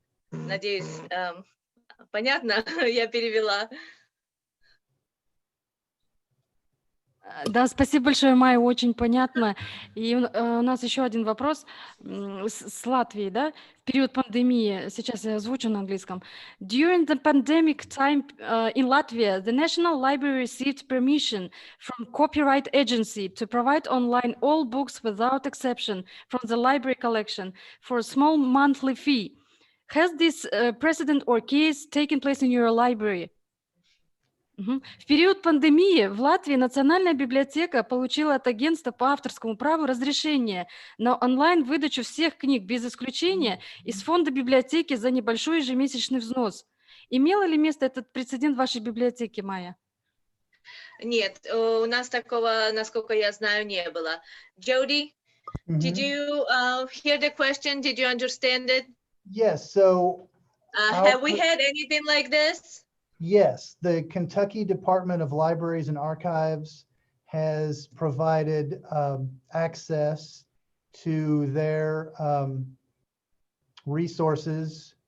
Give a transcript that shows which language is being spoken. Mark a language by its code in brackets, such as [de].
[ru] Надеюсь, понятно, я перевела. Да, спасибо большое, Майя, очень понятно. И у нас еще один вопрос с Латвии, да? В период пандемии, сейчас я озвучу на английском. [en] During the pandemic time in Latvia, the National Library received permission from Copyright Agency to provide online all books without exception from the library collection for a small monthly fee. Has this precedent or case taken place in your library? [ru] В период пандемии в Латвии Национальная библиотека получила от агентства по авторскому праву разрешение на онлайн-выдачу всех книг без исключения из фонда библиотеки за небольшой ежемесячный взнос. Имело ли место этот прецедент в вашей библиотеке, Майя? Нет, у нас такого, насколько я знаю, не было. [en] Jody, did you hear the question? Did you understand it? Yes. So have we had anything like this? Yes, the Kentucky Department of Libraries and Archives has provided access to their resources.